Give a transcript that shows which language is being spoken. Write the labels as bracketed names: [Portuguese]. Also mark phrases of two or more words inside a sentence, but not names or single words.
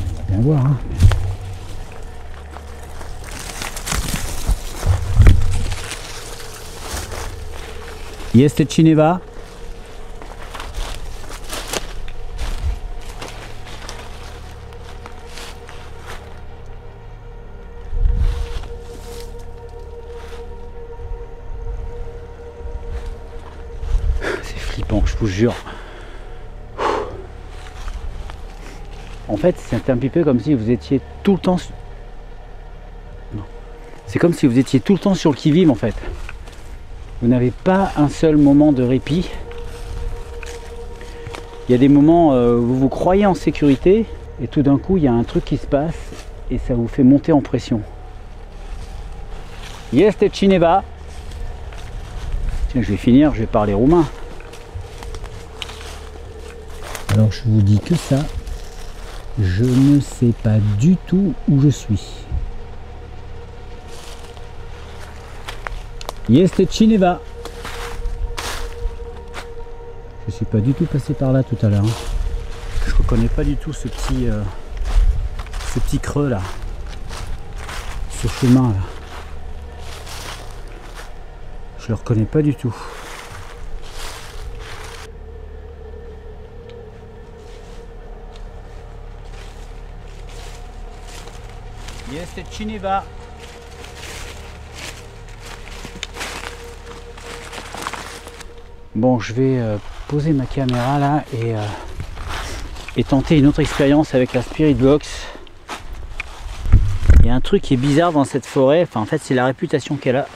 [French] Bien voir. Hein. [Romanian] Este cineva? [French] C'est flippant, je vous jure. En fait, c'est un petit peu comme si vous étiez tout le temps... Non. C'est comme si vous étiez tout le temps sur le qui-vive en fait. Vous n'avez pas un seul moment de répit. Il y a des moments où vous vous croyez en sécurité et tout d'un coup il y a un truc qui se passe et ça vous fait monter en pression. [Romanian] Este cineva. [French] Tiens, je vais finir, je vais parler roumain. Alors je vous dis que ça, je ne sais pas du tout où je suis. [Romanian] Este cineva. [French] Je suis pas du tout passé par là tout à l'heure. Je reconnais pas du tout ce petit creux là. Ce chemin là. Je le reconnais pas du tout. [Romanian] Este cineva. [French] Bon, je vais poser ma caméra là et tenter une autre expérience avec la Spirit Box. Il y a un truc qui est bizarre dans cette forêt, enfin en fait c'est la réputation qu'elle a.